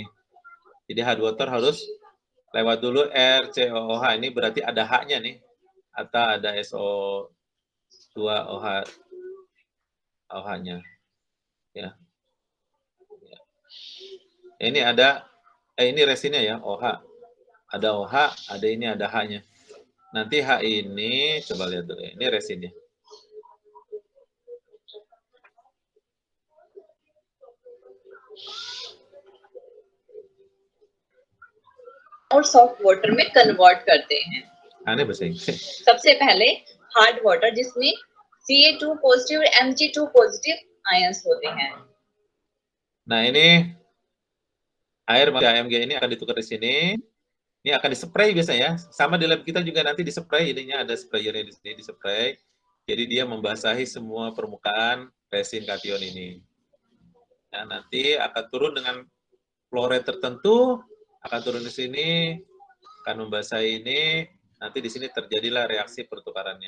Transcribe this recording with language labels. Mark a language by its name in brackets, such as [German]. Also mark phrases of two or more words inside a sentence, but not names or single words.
[Indonesian] Jadi [English] hard water [Indonesian] harus lewat dulu RCOOH, ini berarti ada H-nya nih, atau ada SO2OH, OH-nya. Ya. Ini ada, ini resinnya ya, OH. Ada OH, ada ini, ada H-nya. Nanti H ini, coba lihat dulu, ini resinnya. [Hindi] और [English] soft water [Hindi] में कन्वर्ट करते हैं। [Indonesian] Aneh bahasa Inggris. [Hindi] सबसे पहले [English] hard water [Hindi] जिसमें Ca2 पॉजिटिव और Mg2 [English] positive ions [Hindi] होते हैं। [Indonesian] Nah ini air AMG ini akan ditukar di sini. Ini akan dispray biasanya ya. Sama di lab kita juga nanti dispray, ininya ada sprayernya di sini, dispray. Jadi dia membasahi semua permukaan resin cation ini. Nah, nanti akan turun dengan [English] flow rate [Indonesian] tertentu, akan turun di sini, akan membasahi ini, nanti di sini terjadilah reaksi pertukarannya.